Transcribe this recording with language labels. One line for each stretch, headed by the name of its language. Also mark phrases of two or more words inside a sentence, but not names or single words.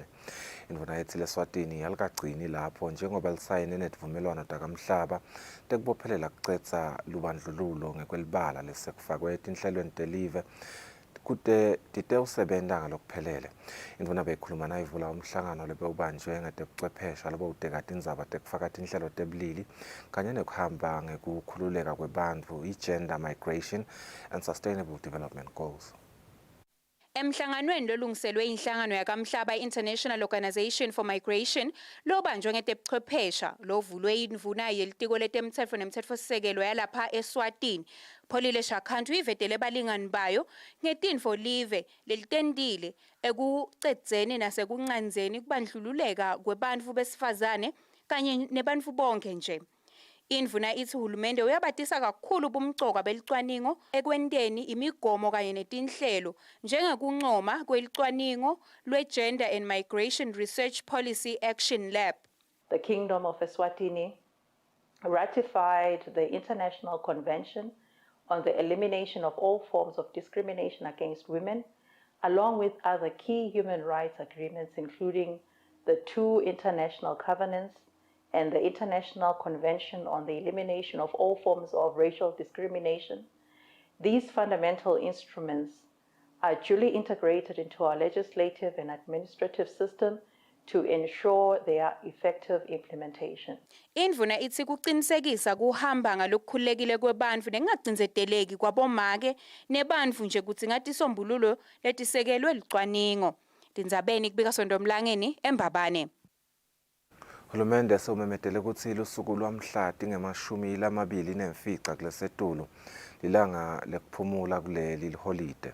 Swati: Indvuna yethi leSwatini alikagcini lapho njengoba lisayine netivumelwano takamhlaba tekubophelela kucedza lubandlululo ngekwelibala lesekufakwe etinhlelweni telive kute titewusebenta ngalokuphelele. Indvuna beyikhuluma nayivula umhlangano lebewubanjwe ngetebuchwephesha lobewudeka tindzaba tekufaka tinhlelo tebulili kanye nekuhamba ngekukhululeka kwebantfu,
English: i-gender migration and sustainable development goals.
Swati: Emhlanganweni lolungiselwe inhlangano yakamhlaba International Organization for Migration lobanjwe ngetebuchwephesha lovulwe indvuna yelitiko letemtsetfo nemtsetfosisekelo yalapha eSwatini. Pholile Shakhantu ivetele balingani bayo ngetintfo live lelitendile ekucedzeni nasekuncandzeni kubandlululeka kwebantfu besifazane kanye nebantfu bonke nje. Indvuna ithi hulumende uyabatisa kakhulu bumcoka belicwaningo ekwenteni imigomo kanye netinhlelo njengekuncoma kwelicwaningo lwe-Gender and Migration Research Policy Action Lab.
English: The Kingdom of Eswatini ratified the International Convention on the Elimination of All Forms of Discrimination Against Women, along with other key human rights agreements, including the 2 international covenants and the International Convention on the Elimination of All Forms of Racial Discrimination. These fundamental instruments are duly integrated into our legislative and administrative system to ensure their effective implementation.
Swati: Indvuna ithi kuqinisekisa kuhamba ngalokukhululekile kwebantfu nengagcindzeteleki kwabomake nebantfu nje kutsi ngatisombululo letisekelwe licwaningo. Tindzabeni kubika Sondomlangeni eMbabane. Hulumende sewumemetele ukuthi lusuku lwamhla tinge-24 kulesetulu lilanga lekuphumula kuleli holide.